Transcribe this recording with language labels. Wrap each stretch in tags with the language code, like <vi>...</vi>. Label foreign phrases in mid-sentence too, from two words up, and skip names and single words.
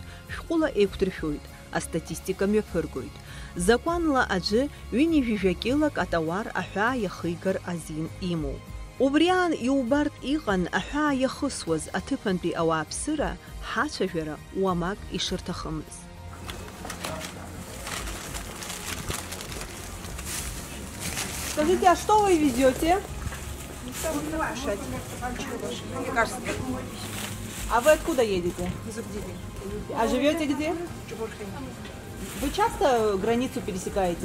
<ab>Шәҟәыла еиқәдыршәоит, астатистика мҩаԥыргоит. Закәанла аӡәы ҩынҩажәижәакьылак атауар аҳәаа иахигар азин имоуп. Убриаан иубартә иҟан аҳәаа иахысуаз аҭыԥантәи ауааԥсыра ҳацәажәара уамак ишырҭахымыз.</ab> <ru>Скажите, а что вы везете? А вы откуда едете? А живете где? Вы часто границу пересекаете?</ru>